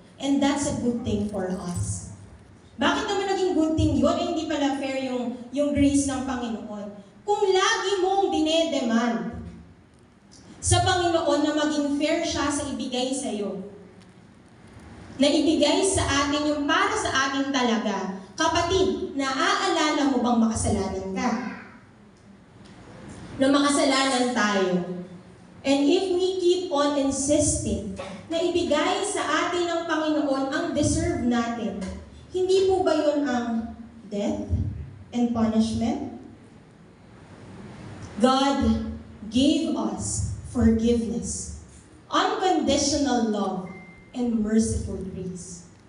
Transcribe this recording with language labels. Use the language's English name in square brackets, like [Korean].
[English] And that's a good thing for us. [Filipino] Bakit naman naging [English] good thing [Filipino] yun? Eh, hindi pala fair yung grace ng Panginoon. Kung lagi mong dinedemand sa Panginoon na maging fair siya sa ibigay sa iyo, na ibigay sa atin yung para sa atin talaga, kapatid, naaalala mo bang makasalanan ka? Na makasalanan tayo. [English] And if we keep on insisting [Filipino] na ibigay sa atin ng Panginoon ang deserve natin, hindi po ba yun ang [English] death and punishment? God gave us forgiveness, unconditional love, and merciful grace.